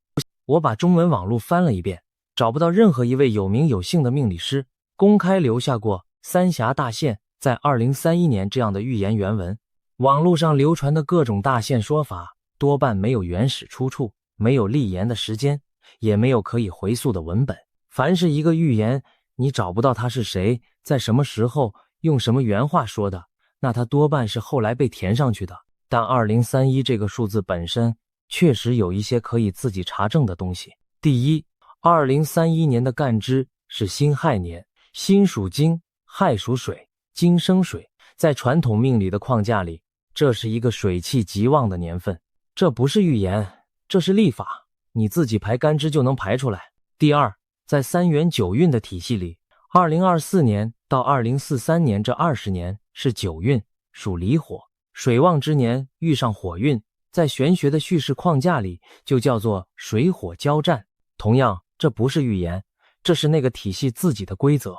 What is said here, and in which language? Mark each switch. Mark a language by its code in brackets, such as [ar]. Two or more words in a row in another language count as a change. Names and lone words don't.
[zh] 我把中文網絡翻了一遍，找不到任何一位有名有姓的命理師公開留下過三峽大限在2031年這樣的預言原文。網絡上流傳的各種大限說法多半沒有原始出處，沒有立言的時間，也沒有可以回溯的文本。凡是一個預言，你找不到他是誰，在什麼時候，用什麼原話說的，那他多半是後來被填上去的。但2031這個數字本身確實有一些可以自己查證的東西。第一，2031年的干支是辛亥年，辛屬金，亥屬水，金生水。在傳統命理的框架裡，這是一個水氣極旺的年份。這不是預言，這是曆法，你自己排干支就能排出来。第二，在三元九運的體系裡，2024年到2043年這20年是九運，屬離火，水旺之年遇上火運，在玄學的敘事框架裡就叫做水火交戰。同樣，這不是預言，這是那個體系自己的規則。